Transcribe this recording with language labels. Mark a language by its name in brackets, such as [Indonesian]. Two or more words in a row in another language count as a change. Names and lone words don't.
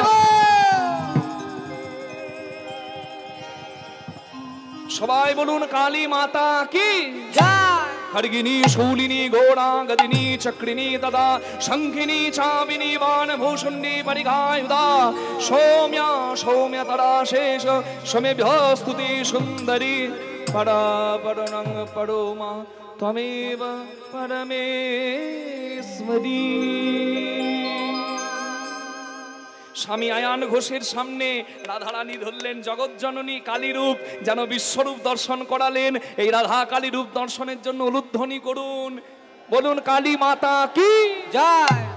[Bangla] সবাই বলুন কালী মাতা কি জয়। [Sanskrit] खड्गिनी शूलिनी घोड़ा गदिनी चक्रिनी तदा शंखिनी चाबिनी बाणभूषुण्डी परिघायुधा सौम्या सौम्यतरा शेष सौम्यभ्य स्तुति सुंदरी परा परणं परोमा त्वमेव परमेश्वरी। [Bangla] স্বামী আয়ান ঘোষের সামনে রাধারানী ধরলেন জগৎজননী কালী রূপ, যেন বিশ্বরূপ দর্শন করালেন। এই রাধা কালী রূপ দর্শনের জন্য উলুধ্বনি করুন, বলুন কালী মাতা কি জয়।